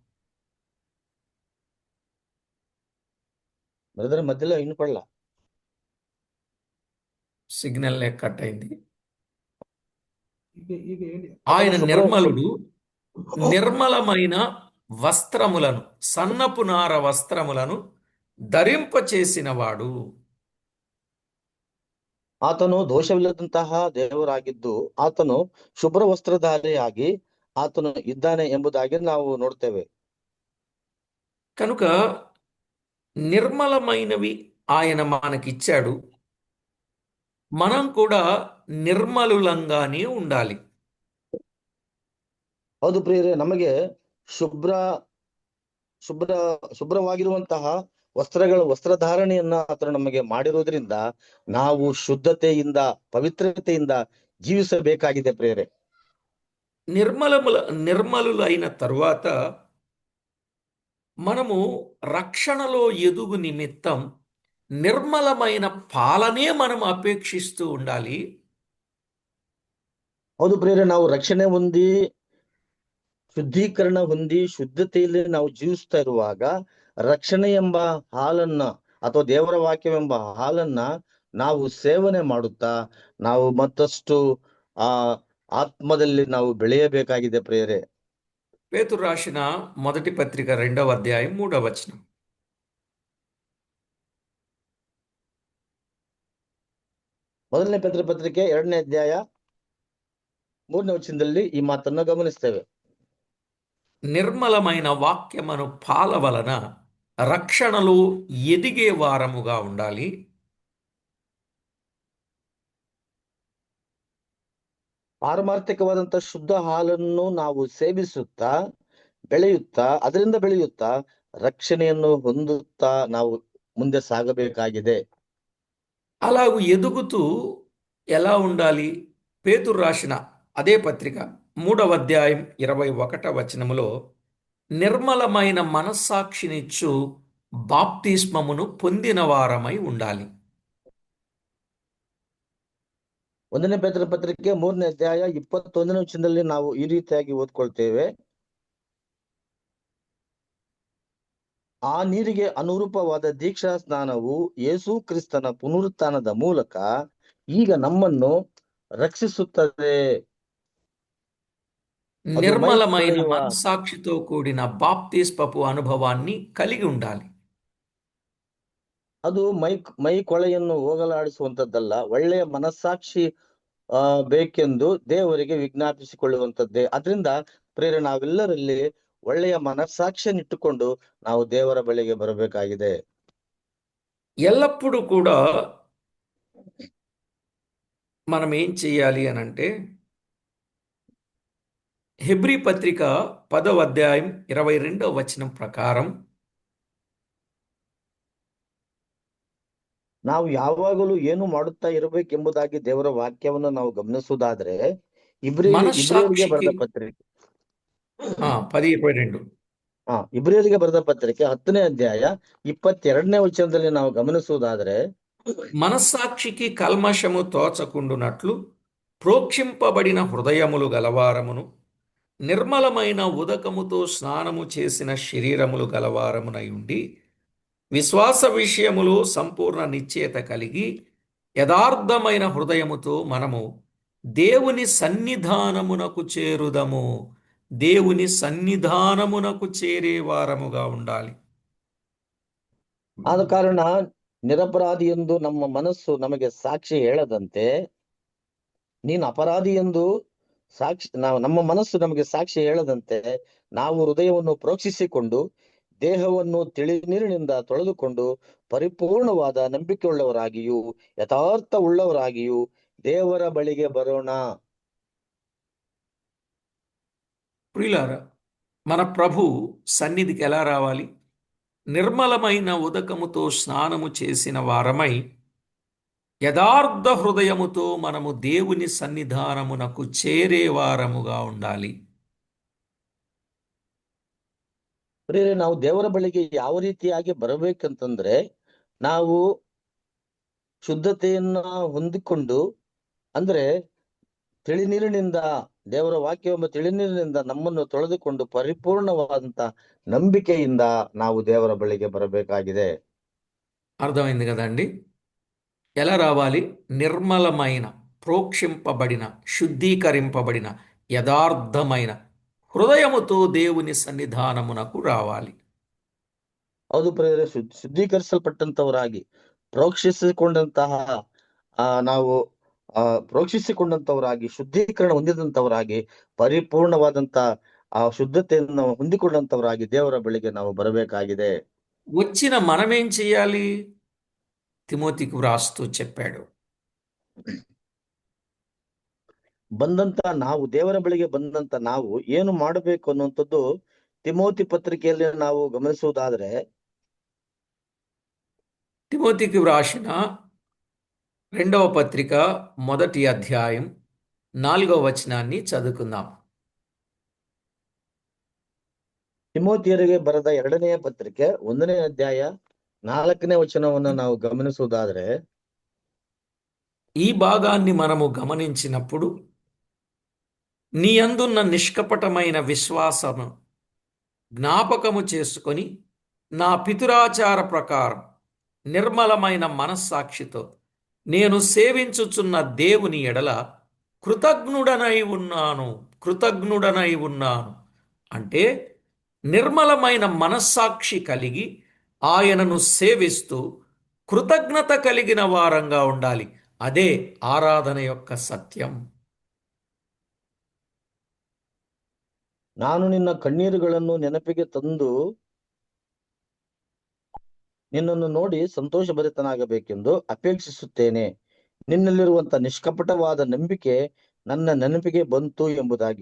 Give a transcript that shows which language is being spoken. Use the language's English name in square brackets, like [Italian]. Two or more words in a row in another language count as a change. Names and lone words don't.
[Telugu] బ్రదర్ మధ్యలో వినపడలా, [English] signal cut [Telugu] అయింది. ఆయన నిర్మలుడు, నిర్మలమైన వస్త్రములను, సన్నపు నార వస్త్రములను ధరింపచేసినవాడు. [Kannada] ಆತನು ದೋಷವಿಲ್ಲದಂತಹ ದೇವರಾಗಿದ್ದು ಆತನು ಶುಭ್ರ ವಸ್ತ್ರಧಾರಿಯಾಗಿ ಆತನು ಇದ್ದಾನೆ ಎಂಬುದಾಗಿ ನಾವು ನೋಡ್ತೇವೆ. [Telugu] కనుక నిర్మలమైనవి ఆయన మనకిచ్చాడు. మనం కూడా నిర్మలులంగానే ఉండాలి. [Kannada] ಹೌದು ಪ್ರಿಯರೇ, ನಮಗೆ ಶುಭ್ರವಾಗಿರುವಂತಹ ವಸ್ತ್ರಧಾರಣೆಯನ್ನ ಆತನು ನಮಗೆ ಮಾಡಿರೋದ್ರಿಂದ ನಾವು ಶುದ್ಧತೆಯಿಂದ, ಪವಿತ್ರತೆಯಿಂದ ಜೀವಿಸಬೇಕಾಗಿದೆ ಪ್ರಿಯರೇ. [Telugu] నిర్మలులైన తరువాత మనము రక్షణలో ఎదుగు నిమిత్తం నిర్మలమైన పాలనే మనం అపేక్షిస్తూ ఉండాలి. [Kannada] ಹೌದು ಪ್ರಿಯರೇ, ನಾವು ರಕ್ಷಣೆ ಹೊಂದಿ, ಶುದ್ಧೀಕರಣ ಹೊಂದಿ, ಶುದ್ಧತೆಯಲ್ಲಿ ನಾವು ಜೀವಿಸ್ತಾ ಇರುವಾಗ ರಕ್ಷಣೆ ಎಂಬ ಹಾಲನ್ನ ಅಥವಾ ದೇವರ ವಾಕ್ಯವೆಂಬ ಹಾಲನ್ನ ನಾವು ಸೇವನೆ ಮಾಡುತ್ತಾ ನಾವು ಮತ್ತಷ್ಟು ಆತ್ಮದಲ್ಲಿ ನಾವು ಬೆಳೆಯಬೇಕಾಗಿದೆ ಪ್ರಿಯರೇ. [Telugu] పేతురు రాసిన మొదటి పత్రిక 2వ అధ్యాయం 3వ వచనం. [Kannada] ಮೊದಲನೇ ಪೇತ್ರ ಪತ್ರಿಕೆ 2ನೇ ಅಧ್ಯಾಯ 3ನೇ ವಚನದಲ್ಲಿ ಈ ಮಾತನ್ನ ಗಮನಿಸ್ತೇವೆ. [Telugu] నిర్మలమైన వాక్యమును పాల వలన రక్షణలో ఎదిగే వారముగా ఉండాలి. [Kannada] ಪಾರಮಾರ್ಥಿಕವಾದಂತಹ ಶುದ್ಧ ಹಾಲನ್ನು ನಾವು ಸೇವಿಸುತ್ತಾ ಅದರಿಂದ ಬೆಳೆಯುತ್ತಾ ರಕ್ಷಣೆಯನ್ನು ಹೊಂದುತ್ತಾ ನಾವು ಮುಂದೆ ಸಾಗಬೇಕಾಗಿದೆ. [Telugu] అలాగూ ఎదుగుతూ ఎలా ఉండాలి? పేతురు రాసిన అదే పత్రిక 3వ అధ్యాయం 21వ వచనములో నిర్మలమైన మనస్సాక్షినిచ్చు బాప్తిస్మమును పొందిన వారమై ఉండాలి. [Kannada] 1ನೇ ಪೇತ್ರ ಪತ್ರಿಕೆ 3ನೇ ಅಧ್ಯಾಯ 21ನೇ ವಚನದಲ್ಲಿ ನಾವು ಈ ರೀತಿಯಾಗಿ ಓದ್ಕೊಳ್ತೇವೆ. ಆ ನೀರಿಗೆ ಅನುರೂಪವಾದ ದೀಕ್ಷಾ ಸ್ನಾನವು ಯೇಸು ಕ್ರಿಸ್ತನ ಪುನರುತ್ಥಾನದ ಮೂಲಕ ಈಗ ನಮ್ಮನ್ನು ರಕ್ಷಿಸುತ್ತದೆ. ಅದು ಮೈ [Telugu] నిర్మలమైన [Kannada] ಕೊಳೆಯುವ [Telugu] మనస్సాక్షితో కూడిన బాప్తిస్మపు అనుభవాన్ని కలిగి ఉండాలి. [Kannada] ಅದು ಮೈ ಕೊಳೆಯನ್ನು ಹೋಗಲಾಡಿಸುವಂತದ್ದಲ್ಲ, ಒಳ್ಳೆಯ ಮನಸ್ಸಾಕ್ಷಿ ಬೇಕೆಂದು ದೇವರಿಗೆ ವಿಜ್ಞಾಪಿಸಿಕೊಳ್ಳುವಂತದ್ದೇ. ಅದರಿಂದ ಪ್ರೇರೆ ನಾವೆಲ್ಲರಲ್ಲಿ ಒಳ್ಳೆಯ ಮನಸ್ಸಾಕ್ಷಿಯನ್ನಿಟ್ಟುಕೊಂಡು ನಾವು ದೇವರ ಬಳಿಗೆ ಬರಬೇಕಾಗಿದೆ. [Telugu] ఎల్లప్పుడూ కూడా మనం ఏం చేయాలి అనంటే హెబ్రీ పత్రిక 10వ అధ్యాయం 22వ వచనం ప్రకారం [Kannada] ನಾವು ಯಾವಾಗಲೂ ಏನು ಮಾಡುತ್ತಾ ಇರಬೇಕೆಂಬುದಾಗಿ ದೇವರ ವಾಕ್ಯವನ್ನು ನಾವು ಗಮನಿಸುವುದಾದ್ರೆ ಇಬ್ರಿಯರಿಗೆ [Telugu] మనస్సాక్షికి [Kannada] ಬರೆದ ಪತ್ರಿಕೆ 10:22 ಇಬ್ರಿಯರಿಗೆ ಬರೆದ ಪತ್ರಿಕೆ 10ನೇ ಅಧ್ಯಾಯ 22ನೇ ವಚನದಲ್ಲಿ ನಾವು ಗಮನಿಸುವುದಾದ್ರೆ [Telugu] మనస్సాక్షికి కల్మషము తోచకుండునట్లు ప్రోక్షింపబడిన హృదయములు గలవారమును నిర్మలమైన ఉదకముతో స్నానము చేసిన శరీరములు గలవారమునై ఉండి విశ్వాస విషయములో సంపూర్ణ నిశ్చయత కలిగి యథార్థమైన హృదయముతో మనము దేవుని సన్నిధానమునకు చేరుదము. దేవుని సన్నిధానమునకు చేరేవారముగా ఉండాలి. [Kannada] ಆದ ಕಾರಣ ನಿರಪರಾಧಿ ಎಂದು ನಮ್ಮ ಮನಸ್ಸು ನಮಗೆ ಸಾಕ್ಷಿ ಹೇಳದಂತೆ, ನೀನು ಅಪರಾಧಿ ಎಂದು ನಮ್ಮ ಮನಸ್ಸು ನಮಗೆ ಸಾಕ್ಷಿ ಹೇಳದಂತೆ ನಾವು ಹೃದಯವನ್ನು ಪ್ರೋಕ್ಷಿಸಿಕೊಂಡು ದೇಹವನ್ನು ತಿಳಿನೀರಿನಿಂದ ತೊಳೆದುಕೊಂಡು ಪರಿಪೂರ್ಣವಾದ ನಂಬಿಕೆಯುಳ್ಳವರಾಗಿಯೂ ಯಥಾರ್ಥ ಉಳ್ಳವರಾಗಿಯೂ ದೇವರ ಬಳಿಗೆ ಬರೋಣ. [Telugu] ప్రియులారా, మన ప్రభు సన్నిధికి ఎలా రావాలి? నిర్మలమైన ఉదకముతో స్నానము చేసిన వారమై యథార్థ హృదయముతో మనము దేవుని సన్నిధానమునకు చేరేవారముగా ఉండాలి. [Kannada] ಪ್ರಿಯರೇ, ನಾವು ದೇವರ ಬಳಿಗೆ ಯಾವ ರೀತಿಯಾಗಿ ಬರಬೇಕಂತಂದ್ರೆ, ನಾವು ಶುದ್ಧತೆಯನ್ನ ಹೊಂದಿಕೊಂಡು, ಅಂದ್ರೆ ತಿಳಿನೀರಿನಿಂದ, ದೇವರ ವಾಕ್ಯವೆಂಬ ತಿಳಿನೀರಿನಿಂದ ನಮ್ಮನ್ನು ತೊಳೆದುಕೊಂಡು ಪರಿಪೂರ್ಣವಾದಂತ ನಂಬಿಕೆಯಿಂದ ನಾವು ದೇವರ ಬಳಿಗೆ ಬರಬೇಕಾಗಿದೆ. [Telugu] అర్థమైంది కదండి? ఎలా రావాలి? నిర్మలమైన, ప్రోక్షింపబడిన, శుద్ధీకరింపబడిన, యథార్థమైన హృదయముతో దేవుని సన్నిధానమునకు రావాలి. [Kannada] ಹೌದು ಪ್ರಿಯರೇ, ಶುದ್ಧೀಕರಿಸಲ್ಪಟ್ಟಂತವರಾಗಿ ಪ್ರೋಕ್ಷಿಸಿಕೊಂಡಂತಹ ನಾವು ಪ್ರೋಕ್ಷಿಸಿಕೊಂಡಂತವರಾಗಿ ಶುದ್ಧೀಕರಣ ಹೊಂದಿದಂತವರಾಗಿ ಪರಿಪೂರ್ಣವಾದಂತ ಆ ಶುದ್ಧತೆಯನ್ನು ಹೊಂದಿಕೊಂಡಂತವರಾಗಿ ದೇವರ ಬಳಿಗೆ ನಾವು ಬರಬೇಕಾಗಿದೆ. [Telugu] వచ్చిన మనమేం చేయాలి? తిమోతికి వ్రాస్తూ చెప్పాడు, [Kannada] ನಾವು ದೇವರ ಬಳಿಗೆ ಬಂದಂತ ನಾವು ಏನು ಮಾಡಬೇಕು ಅನ್ನುವಂಥದ್ದು ತಿಮೋತಿ ಪತ್ರಿಕೆಯಲ್ಲಿ ನಾವು ಗಮನಿಸುವುದಾದ್ರೆ, [Telugu] తిమోతికి వ్రాసిన 2వ పత్రిక 1వ అధ్యాయం 4వ వచనాన్ని చదువుకుందాం. [Kannada] ತಿಮೋತಿಯರಿಗೆ ಬರೆದ 2ನೇ ಪತ್ರಿಕೆ 1ನೇ ಅಧ್ಯಾಯ 4ನೇ ವಚನವನ್ನು ನಾವು ಗಮನಿಸುವುದಾದ್ರೆ, [Telugu] ఈ భాగాన్ని మనము గమనించినప్పుడు నీ యందున్న నిష్కపటమైన విశ్వాసము జ్ఞాపకము చేసుకొని నా పితురాచార ప్రకారం నిర్మలమైన మనస్సాక్షితో నేను సేవించుచున్న దేవుని ఎడల కృతజ్ఞుడనై ఉన్నాను అంటే నిర్మలమైన మనస్సాక్షి కలిగి ఆయనను సేవిస్తూ కృతజ్ఞత కలిగిన వారంగా ఉండాలి. అదే ఆరాధన యొక్క సత్యం. [Kannada] ನಾನು ನಿನ್ನ ಕಣ್ಣೀರುಗಳನ್ನು ನೆನಪಿಗೆ ತಂದು ನಿನ್ನನ್ನು ನೋಡಿ ಸಂತೋಷಭರಿತನಾಗಬೇಕೆಂದು ಅಪೇಕ್ಷಿಸುತ್ತೇನೆ. ನಿನ್ನಲ್ಲಿರುವಂತ ನಿಷ್ಕಪಟವಾದ ನಂಬಿಕೆ ನನ್ನ ನೆನಪಿಗೆ ಬಂತು ಎಂಬುದಾಗಿ.